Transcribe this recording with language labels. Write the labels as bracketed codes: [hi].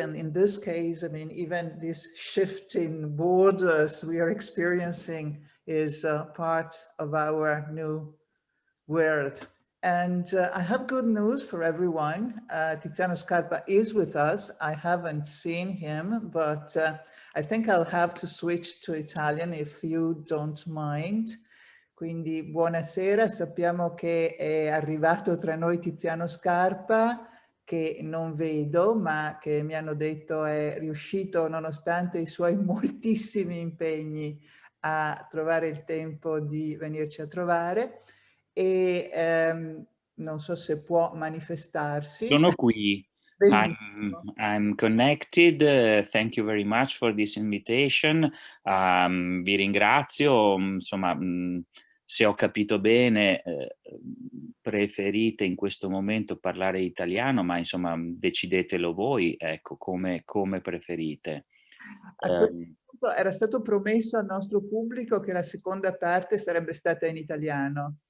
[en] And in this case, I mean, even this shift in borders we are experiencing is part of our new world. And I have good news for everyone. Tiziano Scarpa is with us. I haven't seen him, but I think I'll have to switch to Italian if you don't mind. [it] Quindi buonasera, sappiamo che è arrivato tra noi Tiziano Scarpa, che non vedo, ma che mi hanno detto è riuscito, nonostante i suoi moltissimi impegni, a trovare il tempo di venirci a trovare. E non so se può manifestarsi. Sono qui. [en] I'm connected. Thank you very much for this invitation. [it] Vi ringrazio. Insomma, se ho capito bene, preferite in questo momento parlare italiano, ma insomma decidetelo voi, ecco, come preferite. A questo punto era stato promesso al nostro pubblico che la seconda parte sarebbe stata in italiano.